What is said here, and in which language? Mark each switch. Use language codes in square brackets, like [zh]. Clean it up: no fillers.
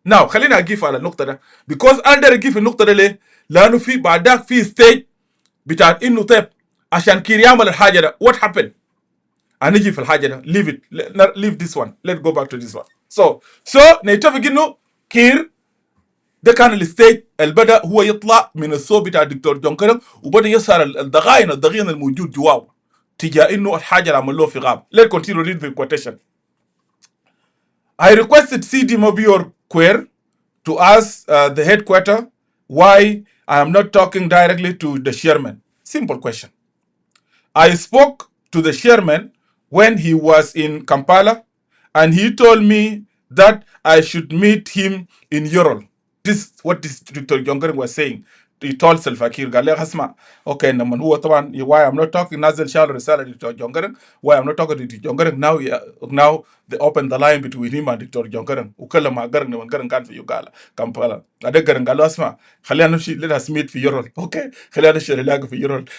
[ar] now خلينا اجيف على النقطه ده because اقدر اجيف النقطه ده ليه؟ لانه في بعدك في ستيج بتاعت انه طيب عشان كير يعمل الحاجه ده [en] what happened. [ar] هنيجي في الحاجه ده [en] leave this one, let's go back to this one. [ar] so نتفق انه كير ده كان الستيج اللي بدا هو يطلع من الصوب بتاع الدكتور جونجرن وبدا يسهر الضغائن الموجود جواه تجاه انه الحاجه اللي عملوه في غاب. [en] let's continue read the quotation. I requested CD Mobior Quer to ask the headquarter why I am not talking directly to the chairman. Simple question. I spoke to the chairman when he was in Kampala and he told me that I should meet him in Yorol. This is what this Dr. Jongering was saying. He told Salva Kiir [ar] قال له اسمع [en] okay [ar] لما هو طبعا [en] why I'm not talking [ar] نزل شال رسالة [en] Dr. Jongering why I'm not talking to Dr. Jongering now they open the line between him and Dr. [ar] Jongering وكلم مع قرن لما قرن كان في يوغالا كامبالا هذا قرن قال له اسمع خلينا نمشي [en] let us meet [ar] في يورول. okay خلينا نمشي نلاقي في يورول.